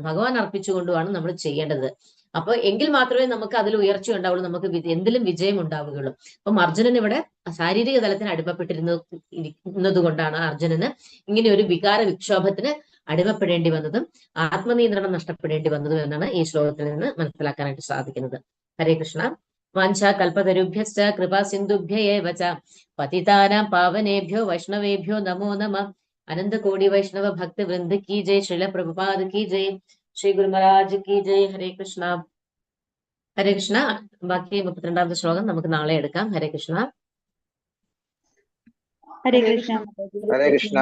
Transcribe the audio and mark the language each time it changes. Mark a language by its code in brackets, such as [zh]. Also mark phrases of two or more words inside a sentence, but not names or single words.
[ml] ഭഗവാൻ അർപ്പിച്ചുകൊണ്ടുമാണ് നമ്മൾ ചെയ്യേണ്ടത്. അപ്പൊ എങ്കിൽ മാത്രമേ നമുക്ക് അതിൽ ഉയർച്ച ഉണ്ടാവുള്ളൂ, നമുക്ക് എന്തിലും വിജയം ഉണ്ടാവുകയുള്ളൂ. അപ്പം അർജുനൻ ഇവിടെ ശാരീരിക തലത്തിന് അടിമപ്പെട്ടിരുന്നത് കൊണ്ടാണ് അർജുനന് ഇങ്ങനെ ഒരു വികാര വിക്ഷോഭത്തിന് അടിമപ്പെടേണ്ടി വന്നതും ആത്മനിയന്ത്രണം നഷ്ടപ്പെടേണ്ടി വന്നതും എന്നാണ് ഈ ശ്ലോകത്തിൽ നിന്ന് മനസ്സിലാക്കാനായിട്ട് സാധിക്കുന്നത്. ഹരേ കൃഷ്ണ. [sa] वाञ्छा कल्पतरुभ्यश्च कृपा सिन्धुभ्य एव च पतितानां पावनेभ्यो वैष्णवेभ्यो नमो नमः. [hi] अनन्तकोटि वैष्णव भक्त वृन्द की जय। श्रील प्रभुपाद की जय. श्री गुरु महाराज की जय। हरे कृष्ण। हरे कृष्ण. [ml] ബാക്കി 32ാമത്തെ ശ്ലോകം നമുക്ക് നാളെ എടുക്കാം. ഹരേ കൃഷ്ണ. ഹരേ കൃഷ്ണ. ഹരേ കൃഷ്ണ.